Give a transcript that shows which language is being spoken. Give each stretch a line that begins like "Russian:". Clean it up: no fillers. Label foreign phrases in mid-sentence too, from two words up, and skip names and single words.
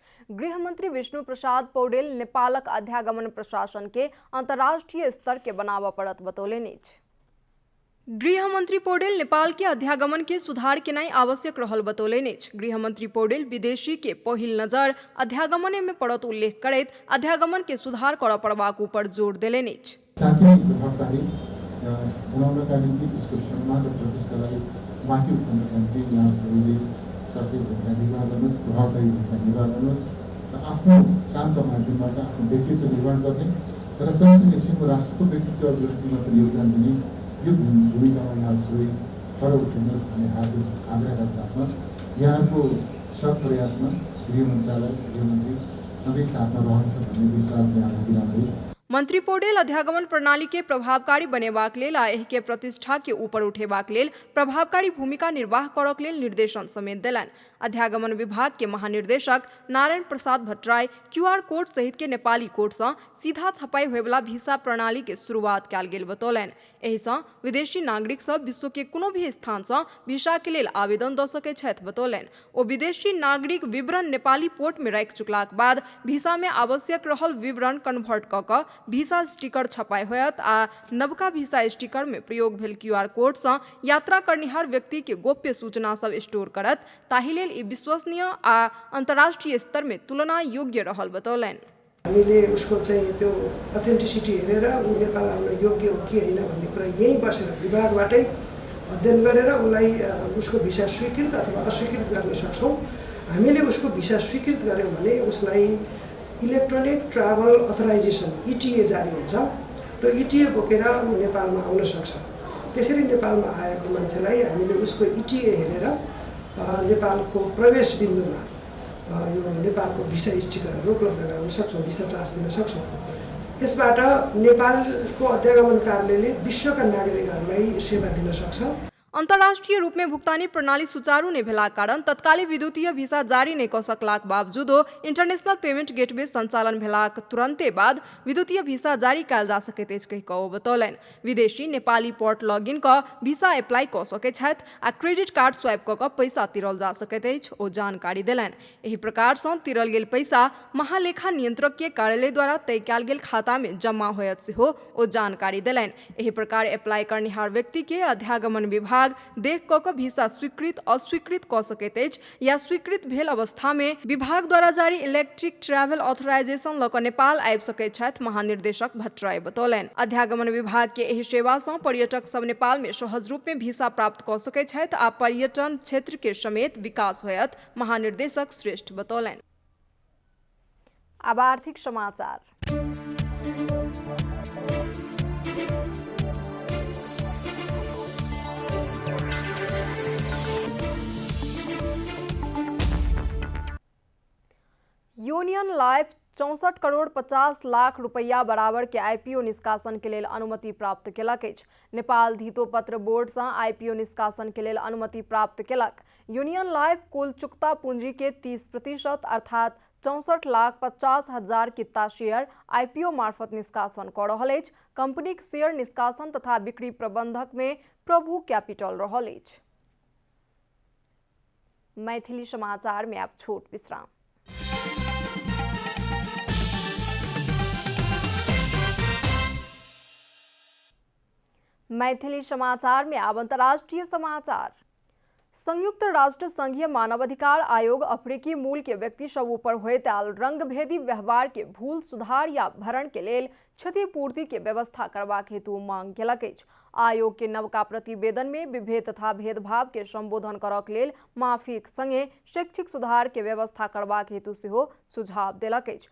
Maithili: गृह मंत्री विष्णु प्रसाद पौडेल नेपालक अध्यागमन प्रशासन के अंतर्राष्ट्रीय स्तर के बनाबऽ पड़त बतौलनि अछि। गृह मंत्री पौडेल नेपाल के अध्यागमन के सुधार केनाइ आवश्यक रहल बतौलनि अछि। गृह मंत्री पौडेल विदेशी के पहिल नजर अध्यागमन में पड़त उल्लेख करैत अध्यागमन के सुधार करऽ पड़बाक ऊपर जोर देलनि अछि।
Nepali: बनाउनका निम्ति त्यसको सम्मान र प्रतिष्ठा लागि माथि उठाउनका निम्ति यहाँ सबैले सकेको भूमिका निर्वाह गर्नुहोस्, प्रभावकारी भूमिका निर्वाह गर्नुहोस् र आफ्नो कामका माध्यमबाट आफ्नो व्यक्तित्व निर्माण गर्ने र सँगसँगै सिङ्गो राष्ट्रको व्यक्तित्व अभिव्यक्तिमा पनि योगदान दिने यो भूमिकामा यहाँ सबै खर उठ्नुहोस् भन्ने आग्रहका साथमा यहाँको सब प्रयासमा गृह मन्त्रालय, गृहमन्त्री सधैँ साथमा रहन्छ भन्ने विश्वास यहाँ दिलाउँदै
Maithili: मंत्री पौडेल अध्यागमन प्रणाली के प्रभावकारी बनेबाक लेल आ एहि के प्रतिष्ठा के ऊपर उठेबाक लेल प्रभावकारी भूमिका निर्वाह करक लेल निर्देशन समेत देलनि। अध्यागमन विभाग के महानिर्देशक नारायण प्रसाद भट्टराय QR कोड सहित के नेपाली कोड से सीधा छपाई होय वाला वीसा प्रणाली के शुरुआत कयल गेल बतौलनि। एहि से विदेशी नागरिक सब विश्व के कोनो भी स्थान से वीसा के लेल आवेदन दऽ सकैत छथि बतौलनि। ओ विदेशी नागरिक विवरण नेपाली पोर्ट में राखि चुकलाक बाद वीसा में आवश्यक रहल विवरण कन्वर्ट कऽ कऽ
English: visa sticker
Maithili: छपाई होयत आ नवका
English: visa sticker
Maithili: में प्रयोग भेल QR कोड से यात्रा करनिहार व्यक्ति के गोप्य सूचना सब स्टोर करत, ताहि लेल ई विश्वसनीय आ अंतर्राष्ट्रीय स्तर में तुलना योग्य रहल बतौलनि।
Nepali: हामीले उसको चाहिँ त्यो अथेन्टिसिटी हेरेर ऊ नेपाल आउन योग्य हो कि होइन भन्ने कुरा यही बसेर विभागबाटै अध्ययन गरेर उसलाई उसको भिसा स्वीकृत अथवा अस्वीकृत गर्न सक्छौँ। हामीले उसको भिसा स्वीकृत गर्यौँ भने उसलाई
English: electronic travel authorization
Nepali: ETA जारी हुन्छ र ETA बोकेर ऊ नेपालमा आउन सक्छ। त्यसरी नेपालमा आएको मान्छेलाई हामीले उसको ETA हेरेर नेपालको प्रवेश बिन्दुमा यो नेपालको भिसा स्टिकरहरू उपलब्ध गराउन सक्छौँ, भिसा टाँस दिन सक्छौँ। यसबाट नेपालको अध्यागमन कार्यालयले विश्वका नागरिकहरूलाई सेवा दिन सक्छ।
Maithili: अंतर्राष्ट्रीय रूप में भुगतानी प्रणाली सुचारू नहीं भेला कारण तत्कालिक विद्युतीय भिसा जारी नहीं क सकलाक बावजूदो
English: international payment gateway
Maithili: संचालन भेलाक तुरंते बाद विद्युतीय भिसा जारी कयल जा सकैत अछि कहि कऽ ओ बतौलनि। विदेशी नेपाली
English: port login
Maithili: क
English: visa apply
Maithili: क सकैत छथि आ
English: credit card swipe
Maithili: क कऽ पैसा तिरल जा सकैत अछि, ओ जानकारी देलनि। एहि प्रकार सँ तिरल गेल पैसा महालेखा नियंत्रक के कार्यालय द्वारा तय कयल गेल खाता में जमा होयत सेहो ओ जानकारी देलनि। एहि प्रकार अप्लाई करनिहार व्यक्ति के अध्यागमन विभाग देख कऽ भिसा स्वीकृत अस्वीकृत क सकैत अछि या स्वीकृत भेल अवस्था में विभाग द्वारा जारी
English: electric travel authorization
Maithili: लऽ कऽ नेपाल आबि सकैत छथि, महानिर्देशक भट्टराई बतौलनि। अध्यागमन विभाग के एहि सेवा सँ पर्यटक सब नेपाल में सहज रूप में भिसा प्राप्त क सकैत छथि आ पर्यटन क्षेत्र के समेत विकास होयत, महानिर्देशक श्रेष्ठ बतौलनि। अब आर्थिक समाचार। यूनियन लाइफ 64 करोड़ 50 लाख रुपया बराबर के आईपीओ निष्कासन के लेल अनुमति प्राप्त केलक अछि। नेपाल धितोपत्र बोर्ड सँ आईपीओ निष्कासन के लेल अनुमति प्राप्त केलक। यूनियन लाइफ कुल चुकता पूंजी के 30% अर्थात 64,50,000 किता शेयर आईपीओ मार्फत निष्कासन कऽ रहल अछि। कंपनी के शेयर निष्कासन तथा बिक्री प्रबंधक में प्रभु कैपिटल रहल अछि। मैथिली समाचार में आप छोट विश्राम। मैथिली समाचार में अब अंतर्राष्ट्रीय समाचार। संयुक्त राष्ट्र संघीय मानवाधिकार आयोग अफ्रीकी मूल के व्यक्ति सब ऊपर होइत आयल रंगभेदी व्यवहार के भूल सुधार या भरण के लेल क्षतिपूर्ति के व्यवस्था करबाक हेतु मांग केलक अछि। आयोग के नवका प्रतिवेदन में विभेद तथा भेदभाव के संबोधन करक लेल माफीक संगे शैक्षिक सुधार के व्यवस्था करबाक हेतु सेहो सुझाव देलक अछि।